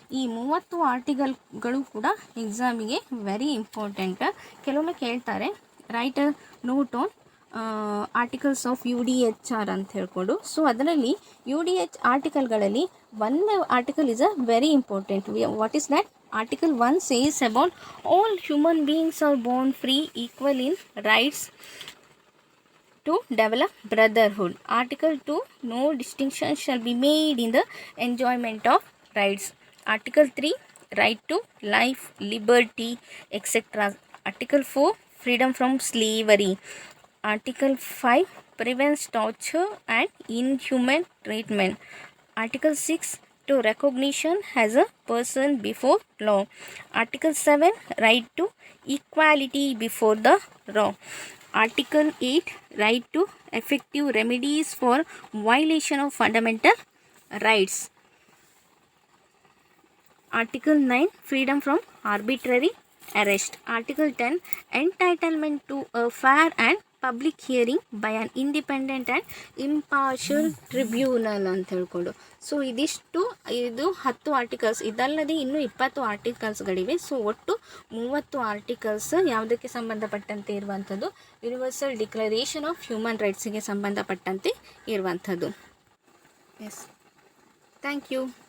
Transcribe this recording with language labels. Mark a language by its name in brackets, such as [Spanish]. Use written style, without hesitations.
[Kannada] ಈ 30 ಆರ್ಟಿಕಲ್ಗಳು ಕೂಡ ಎಕ್ಸಾಮಿಗೆ [English] Very important. [Kannada] ಕೆಲವೊಮ್ಮೆ ಕೇಳ್ತಾರೆ [English] write note on articles of UDHR [Kannada] ಅಂತ ಹೇಳ್ಕೊಂಡು. [English] so [Kannada] ಅದರಲ್ಲಿ [English] UDH ಆರ್ಟಿಕಲ್ಗಳಲ್ಲಿ 1 article is a very important. What is that? Article 1 says about all human beings are born free, equal in rights to develop brotherhood. Article 2, no distinction shall be made in the enjoyment of rights. Article 3, right to life, liberty, etc. Article 4, freedom from slavery. Article 5, prevents torture and inhuman treatment. Article 6, to recognition as a person before law. Article 7, right to equality before the law. Article 8, right to effective remedies for violation of fundamental rights. Article 9, freedom from arbitrary arrest. Article 10, entitlement to a fair and public hearing by an independent and impartial tribunal [Kannada] ಅಂತ ಹೇಳ್ಕೊಂಡು. So ಇದು 10 articles. ಇದಲ್ಲದೆ ಇನ್ನೂ 20 ಆರ್ಟಿಕಲ್ಸ್ಗಳಿವೆ. So ಒಟ್ಟು 30 articles ಯಾವುದಕ್ಕೆ ಸಂಬಂಧಪಟ್ಟಂತೆ ಇರುವಂಥದ್ದು, universal declaration of human ರೈಟ್ಸಿಗೆ ಸಂಬಂಧಪಟ್ಟಂತೆ ಇರುವಂಥದ್ದು. [English] Yes, thank you.